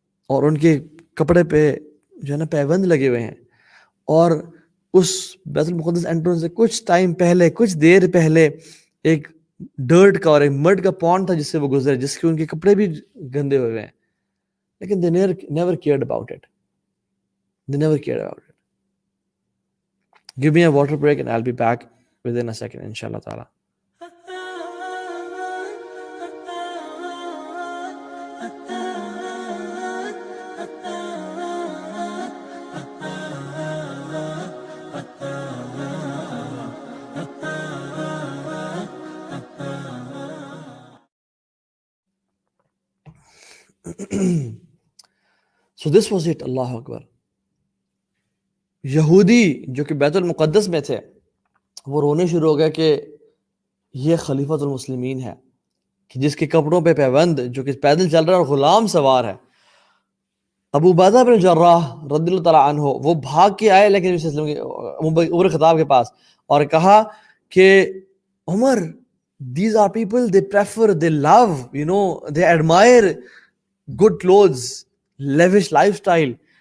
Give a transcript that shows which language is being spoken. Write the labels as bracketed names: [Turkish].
[Urdu] اور ان کے کپڑے پہ جو ہے نا پیوند لگے ہوئے ہیں, اور اس بیت المقدس انٹرنس سے کچھ ٹائم پہلے, کچھ دیر پہلے ایک ڈرٹ کا اور ایک مڈ کا پونڈ تھا جس سے وہ گزرے, جس کے ان کے کپڑے بھی گندے ہوئے ہیں, لیکن [English] they never cared about it. They never cared about it. Give me a water break and I'll be back within a second, inshallah ta'ala. So this was it, اللہ اکبر. [Urdu] یہودی جو کہ بیت المقدس میں تھے وہ رونے شروع ہو گئے کہ یہ خلیفۃ المسلمین ہے, کہ جس کے کپڑوں پہ پیوند, جو کہ پیدل چل رہا ہے اور غلام سوار ہے. ابو عبیدہ بن جراح رضی اللہ تعالیٰ عنہ وہ بھاگ کے آئے لیکن عمر خطاب کے پاس, اور کہا کہ عمر, [English] these are people, they prefer, they love, they admire good clothes, lavish lifestyle.